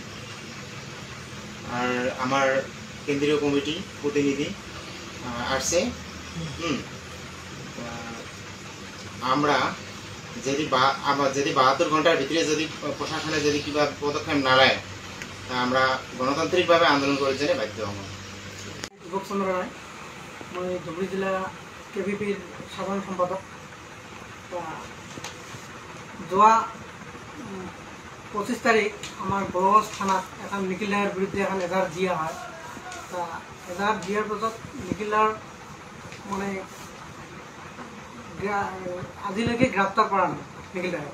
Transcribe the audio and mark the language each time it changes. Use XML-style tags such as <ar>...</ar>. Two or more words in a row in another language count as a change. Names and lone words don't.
<bn>আর আমার কেন্দ্রীয় কমিটি প্রতিনিধি আসছে। আমরা যদি 72 ঘন্টার ভিতরে যদি প্রশাসনে যদি কিবা পদক্ষেপ না নেয়, তা আমরা গণতান্ত্রিকভাবে আন্দোলন করার জন্য বাধ্য হব। দীপক চন্দ্র রায়,</bn> <as>মই ধুবুৰী জিলা কেপিপিৰ সাধাৰণ সম্পাদক। যোৱা 25 তাৰিখ আমাৰ গোলকগঞ্জ থানাত এখন নিখিল ৰায়ৰ বিৰুদ্ধে এখন এজাহাৰ দিয়া হয়। এজাহাৰ দিয়াৰ পাছত নিখিল ৰায়ৰ মানে আজিলৈকে গ্ৰেপ্তাৰ কৰা নাই নিখিল ৰায়ক।</as>